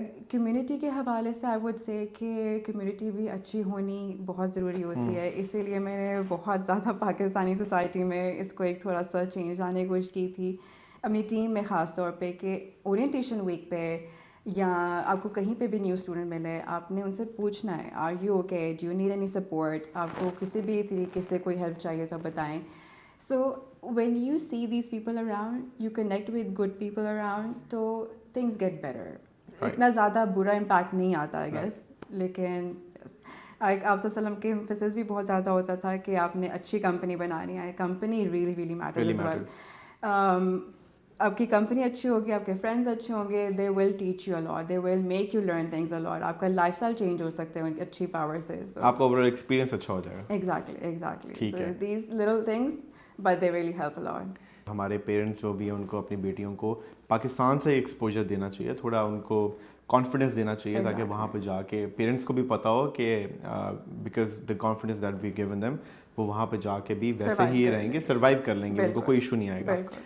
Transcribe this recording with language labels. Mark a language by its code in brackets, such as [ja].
[ur] Community کے حوالے سے [en] I would say [ur] کہ کمیونٹی بھی اچھی ہونی بہت ضروری ہوتی ہے, اسی لیے میں نے بہت زیادہ پاکستانی سوسائٹی میں اس کو ایک تھوڑا سا چینج لانے کی کوشش کی تھی اپنی ٹیم میں, خاص طور پہ کہ اورینٹیشن ویک پہ یا آپ کو کہیں پہ بھی نیو اسٹوڈنٹ ملے, آپ نے ان سے پوچھنا ہے [en] are you okay, do you need any support, [ur] آپ کو کسی بھی طریقے سے کوئی ہیلپ چاہیے تو بتائیں. [en] so when you see these people around, you connect with good people around, [ur] تو [en] Things get better. [ur] اتنا زیادہ برا امپیکٹ نہیں آتا ہے گیس, لیکن آپ صلی اللہ علیہ وسلم کے امفسس بھی بہت زیادہ ہوتا تھا کہ آپ نے اچھی کمپنی بنانی ہے, [en] Company really really matters as well. [ur] آپ کی کمپنی اچھی ہوگی, آپ کے فرینڈز اچھے ہوں گے, [en] they will teach you a lot, they will make you learn things a lot, [ur] آپ کا لائف اسٹائل چینج ہو سکتے ہیں اچھی پاور سے, آپ کا اوور آل ایکسپیرینس اچھا ہو جائے گا. [en] Exactly so these little things but they really help a lot. [ur] ہمارے پیرنٹس جو بھی ہیں ان کو اپنی بیٹیوں کو پاکستان سے ایکسپوجر دینا چاہیے, تھوڑا ان کو کانفیڈنس دینا چاہیے, تاکہ وہاں پہ جا کے پیرنٹس کو بھی پتہ ہو کہ [en] because the confidence that we given them, [ur] وہ وہاں پہ جا کے بھی ویسے ہی رہیں گے, سروائیو کر لیں گے, ان کو کوئی ایشو نہیں آئے گا.